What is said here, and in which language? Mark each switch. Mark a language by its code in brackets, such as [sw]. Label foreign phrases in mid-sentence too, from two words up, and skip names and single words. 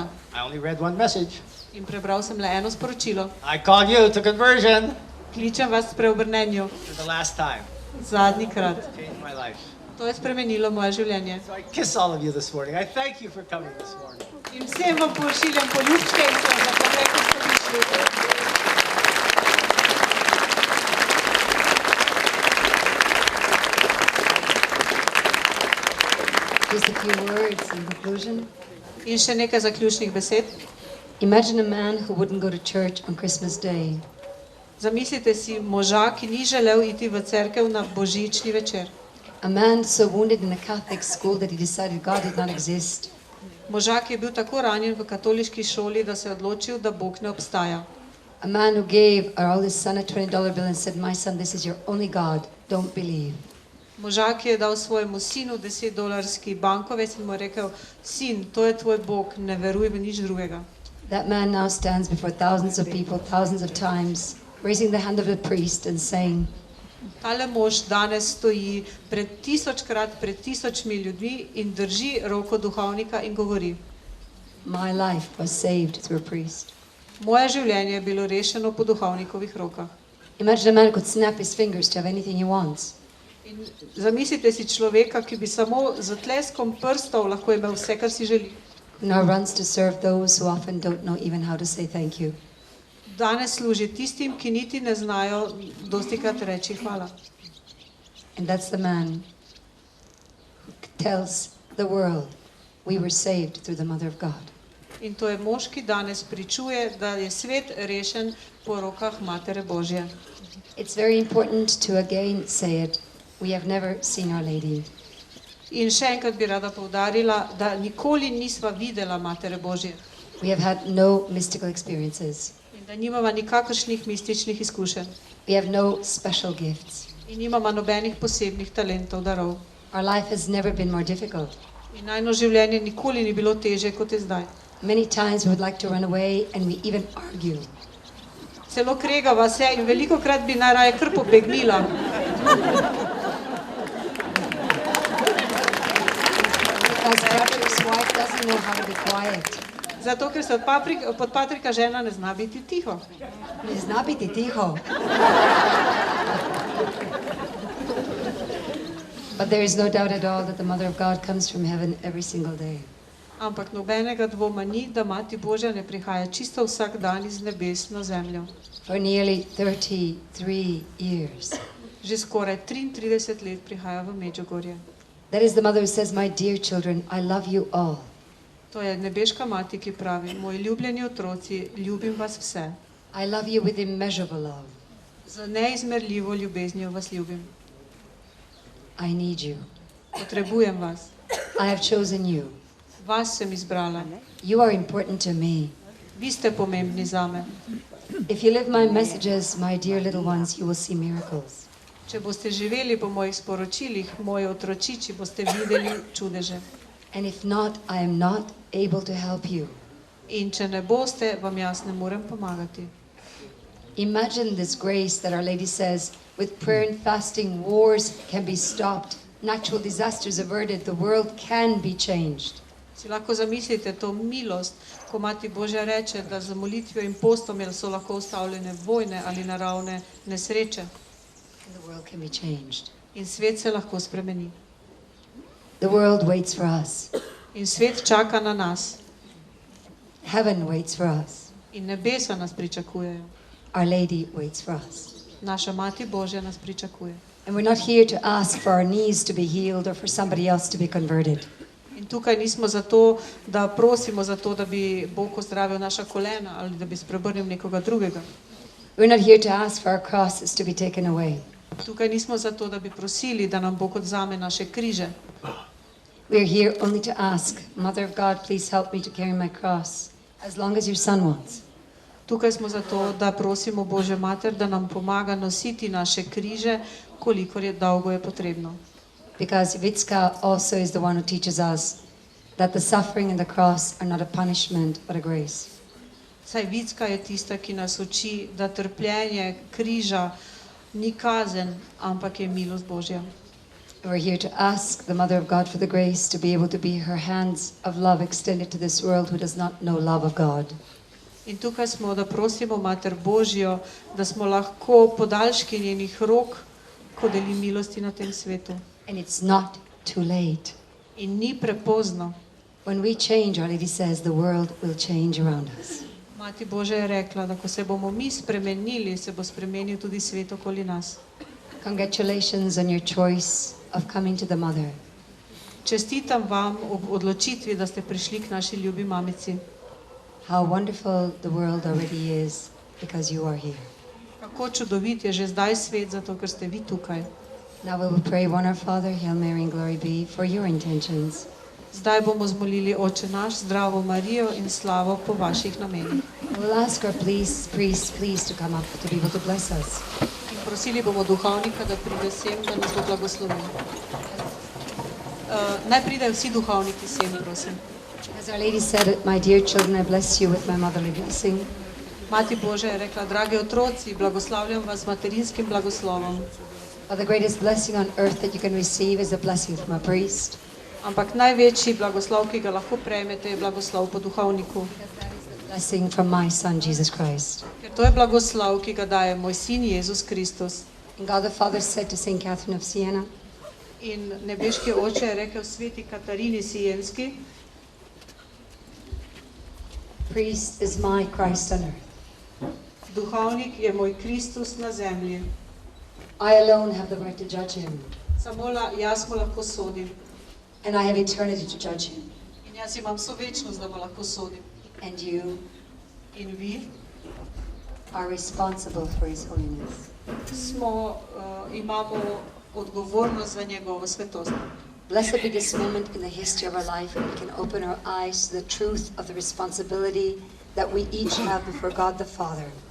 [en] I only read one message. [sl] In prebral sem le eno sporočilo. [en] I call you to conversion [sl] Kličem vas k preobrnenju. [en] for the last time. [sl] Zadnjikrat. [en] Changed my life. [sl] To je spremenilo moje življenje. [en] So I kiss all of you this morning. I thank you for coming this morning. [sl] In vsem vam pošiljam poljubčke in se vam zahvaljujem, ko ste prišli. [en] Just a few words in conclusion. [sl] In še nekaj zaključnih besed. [en] Imagine a man who wouldn't go to church on Christmas Day. [sl] Zamislite si moža, ki ni želel iti v cerkev na božični večer. [en] A man so wounded in a Catholic school that he decided God did not exist. [sl] Moža, ki je bil tako ranjen v katoliški šoli, da se je odločil, da Bog ne obstaja. [en] A man who gave our oldest son a $20 bill and said, "My son, this is your only God. Don't believe." [sl] Moža, ki je dal svojemu sinu $10 bankovec in mu je rekel, sin, to je tvoj Bog, ne veruj v nič drugega. [en] That man now stands before thousands of people, thousands of times, raising the hand of the priest and saying, [sl] Tale mož danes stoji pred tisočkrat, pred tisočmi ljudmi in drži roko duhovnika in govori, [en] "My life was saved through a priest." [sl] moje življenje je bilo rešeno po duhovnikovih rokah. [en] Imagine a man who could snap his fingers to have anything he wants. [sl] In zamislite si človeka, ki bi samo z tleskom prstov lahko imel vse, kar si želi. [en] Who now runs to serve those who often don't know even how to say thank you. [sl] Danes služi tistim, ki niti ne znajo dostikrat reči hvala. [en] And that's the man who tells the world we were saved through the Mother of God. [sl] In to je mož, ki danes pričuje, da je svet rešen po rokah Matere Božje. [en] It's very important to again say it. We have never seen Our Lady. [sl] In še enkrat bi rada poudarila, da nikoli nisva videla Matere Božje [en] We have had no mystical experiences. [sl] in da nimava nikakršnih mističnih izkušenj [en] We have no special gifts. [sl] in nimava nobenih posebnih talentov, darov. [en] Our life has never been more difficult. [sl] In najno življenje nikoli ni bilo težje, kot je zdaj. [en] Many times we would like to run away and we even argue. [sl] Celo kregava se in velikokrat bi najraje kar pobegnila. [en] Because Patrick's wife doesn't know how to be quiet. [sl] Zato, ker se od Patrika žena ne zna biti tiho. Ne zna biti tiho. [en] But there is no doubt at all that the Mother of God comes from heaven every single day. [sl] Ampak nobenega dvoma ni, da Mati Božja ne prihaja čisto vsak dan iz nebes na zemljo. [en] For nearly 33 years. [sl] Že skoraj 33 let prihaja v Medjugorje. [en] That is the mother who says, "My dear children, I love you all." [sl] To je nebeška mati, ki pravi, moji ljubljeni otroci, ljubim vas vse. [en] I love you with immeasurable love. [sl] Z neizmerljivo ljubeznijo vas ljubim. [en] I need you. [sl] Potrebujem vas. [en] I have chosen you. [sl] Vas sem izbrala. [en] You are important to me. [sl] Vi ste pomembni zame. [en] If you live my messages, my dear little ones, you will see miracles. [sl] Če boste živeli po mojih sporočilih, moji otročiči, boste videli čudeže. [en] And if not, I am not able to help you. [sl] In če ne boste, vam jaz ne morem pomagati. [en] Imagine this grace that Our Lady says, with prayer and fasting, wars can be stopped, natural disasters averted, the world can be changed. [sl] Si lahko zamislite to milost, ko Mati Božja reče, da z molitvijo in postom so lahko ustavljene vojne ali naravne nesreče. [en] And the world can be changed. [sl] In svet se lahko spremeni. [en] The world waits for us. [sl] In svet čaka na nas. [en] Heaven waits for us. [sl] In nebesa nas pričakujejo. [en] Our Lady waits for us. [sl] Naša Mati Božja nas pričakuje. [en] And we're not here to ask for our knees to be healed or for somebody else to be converted. [sl] In tukaj nismo zato, da prosimo za to, da bi Bog ozdravil naša kolena ali da bi spreobrnil nekoga drugega. [en] We're not here to ask for our crosses to be taken away. [sl] Tukaj nismo zato, da bi prosili, da nam Bog odzame naše križe. [en] We're here only to ask, Mother of God, please help me to carry my cross, as long as your Son wants. [sl] Tukaj smo zato, da prosimo Božjo Mater, da nam pomaga nositi naše križe, kolikor je dolgo je potrebno. [en] Because Vitska also is the one who teaches us that the suffering and the cross are not a punishment, but a grace. [sl] Saj Vicka je tista, ki nas uči, da trpljenje križa ni kazen, ampak je milost Božja. [en] We're here to ask the Mother of God for the grace to be able to be her hands of love extended to this world who does not know love of God. [sl] In tukaj smo, da prosimo Mater Božjo, da smo lahko podaljški njenih rok, ko deli milosti na tem svetu. [en] And it's not too late. [sl] In ni prepozno. [en] When we change, Our Lady says, the world will change around us. [sl] Mati Božja je rekla, da ko se bomo mi spremenili, se bo spremenil tudi svet okoli nas. [en] Congratulations on your choice of coming to the Mother. [sl] Čestitam vam ob odločitvi, da ste prišli k naši ljubi mamici. [en] How wonderful the world already is because you are here. [sl] Kako čudovit je že zdaj svet, zato ker ste vi tukaj. [en] Now we will pray one Our Father, Hail Mary and glory be for your intentions. [sl] Zdaj bomo zmolili Oče naš, zdravo Marijo in slavo po vaših namenih. [en] We'll ask our priest please to come up to be able to bless us. [sl] In prosili bomo duhovnika, da pride sem, da nas bo blagoslovil. Naj pridejo vsi duhovniki sem, prosim. [en] As Our Lady said, my dear children, I bless you with my motherly blessing. [sl] Mati Božja je rekla, dragi otroci, blagoslavljam vas materinskim blagoslovom. [en] But the greatest blessing on earth that you can receive is a blessing from a priest. [sl] Ampak največji blagoslov, ki ga lahko prejmete, je blagoslov po duhovniku. [en] Blessing from my Son, Jesus Christ. [sl] Ker to je blagoslov, ki ga daje moj sin Jezus Kristus. [en] And God the Father said to Saint Catherine of Siena, [sl] In nebeški Oče je rekel sveti Katarini Sienski, [en] priest is my Christ on earth. [sl] duhovnik je moj Kristus na zemlji. [en] I alone have the right to judge him, [sl] Samo jaz mu lahko sodim. [en] and I have eternity to judge him. [sl] In jaz imam vso večnost, da mu lahko sodim. [en] And you [sl] In vi [en] are responsible for his holiness. [sl] imamo odgovornost za njegovo svetost. [en] Blessed be this moment in the history of our life when we can open our eyes to the truth of the responsibility that we each have before God the Father.